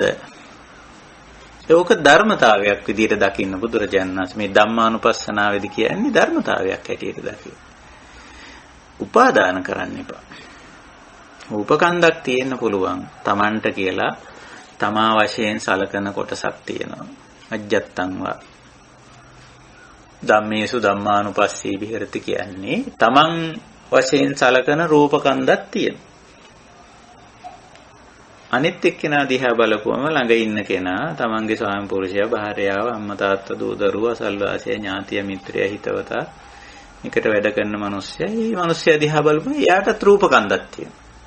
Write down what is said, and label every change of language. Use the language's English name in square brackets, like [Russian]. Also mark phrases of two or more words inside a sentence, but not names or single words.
[Sinhala] ඒක ධර්මතාවයක් විදිහට දකින්න බුදුරජාණන් වහන්සේ මේ ධම්මානුපස්සනාවේදී කියන්නේ ධර්මතාවයක් හැටියට දකින්න. උපාදාන කරන්න එපා. රූපකන්දක් තියෙන්න පුළුවන්. Tamanට කියලා තමා වශයෙන් සලකන කොටසක් තියෙනවා. [Pali] අජ්ජත්තං වා ධම්මේසු ධම්මානුපස්සී විහෙරති [Sinhala] කියන්නේ තමන් වශයෙන් සලකන රූපකන්දක් තියෙනවා. අනිත් එක්කෙනා දිහා බලපුවම ළඟ ඉන්න කෙනා තමන්ගේ ස්වාමි පුරුෂයා භාර්යාව අම්මා තාත්තා දූ දරුවා අසල්වාසියා ඥාතිය මිත්‍රයා හිතවතා එකට වැඩ කරන මිනිස්සයා මේ මිනිස්සයා දිහා බලපුවම එයාටත් රූපකන්දක් තියෙනවා.